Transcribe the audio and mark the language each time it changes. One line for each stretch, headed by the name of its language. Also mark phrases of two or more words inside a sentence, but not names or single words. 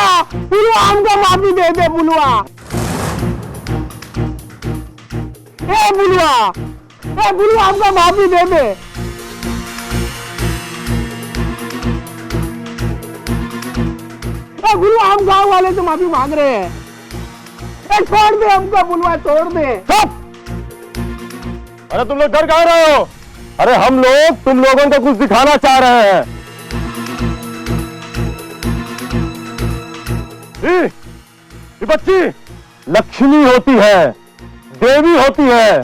Hindi: फुलवा हमको माफी दे दे फुलवा। ए फुलवा, ए फुलवा हमको माफी दे दे। फुलवा हम गांव वाले से माफी मांग रहे हैं। छोड़ दे हमको फुलवा, छोड़ दे। अरे तुम लोग डर कहाँ रहे हो? अरे हम लोग तुम लोगों को कुछ दिखाना चाह रहे हैं। ये बच्ची लक्ष्मी होती है, देवी होती है।